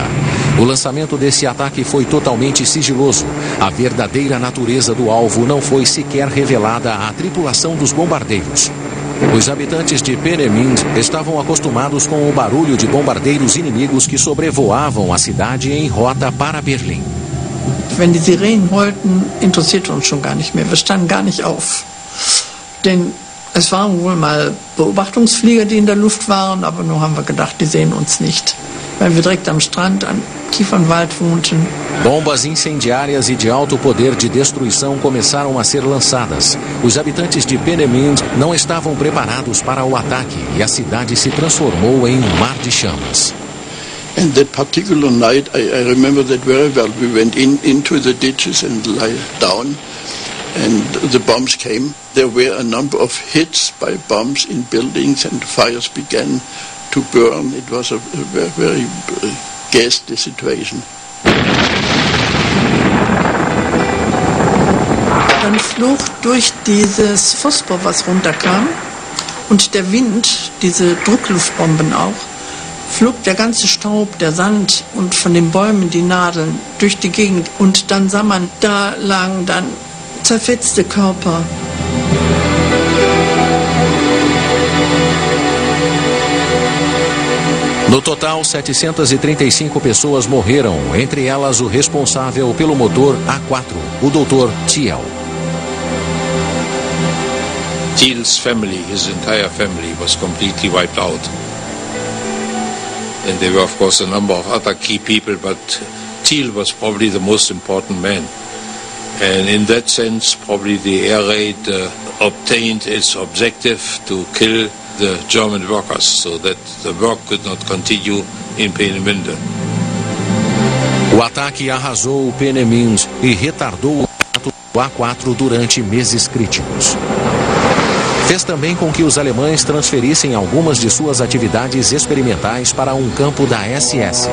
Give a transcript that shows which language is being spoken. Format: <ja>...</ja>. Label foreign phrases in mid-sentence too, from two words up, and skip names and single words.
<pt>O lançamento desse ataque foi totalmente sigiloso. A verdadeira natureza do alvo não foi sequer revelada à tripulação dos bombardeiros. Os habitantes de Peenemünde estavam acostumados com o barulho de bombardeiros inimigos que sobrevoavam a cidade em rota para Berlim.</pt> <de>Wenn die Sirenen heulten, interessierte uns schon gar nicht mehr. Wir standen gar nicht auf. Denn es waren wohl mal Beobachtungsflieger, die in der Luft waren, aber nur haben wir gedacht, die sehen uns nicht. Weil wir direkt am Strand, am Kiefernwald wohnten.</de> <pt>Bombas incendiárias e de alto poder de destruição começaram a ser lançadas. Os habitantes de Peenemünde não estavam preparados para o ataque e a cidade se transformou em um mar de chamas.</pt> <en>And that particular night, I remember that very well. We went into the ditches and lay down, and the bombs came. There were a number of hits by bombs in buildings, and fires began to burn. It was a very ghastly situation.</en> <de>Dann flog durch dieses Phosphor, was runterkam, und der Wind, diese Druckluftbomben auch, flog der ganze Staub, der Sand und von den Bäumen die Nadeln durch die Gegend. Und dann sah man, da lagen dann zerfetzte Körper.</de> <pt>No total, 735 pessoas morreram, entre elas o responsável pelo motor A4, o Dr. Thiel.</pt> <en>Thiel's family, his entire family, was completely wiped out. And there were, of course, a number of other key people, but Thiel was probably the most important man. And in that sense, probably the air raid obtained its objective to kill the German workers, so that the work could not continue in Peenemünde.</en> <pt>O ataque arrasou Peenemünde e retardou o A4 durante meses críticos. Fez também com que os alemães transferissem algumas de suas atividades experimentais para um campo da SS.</pt>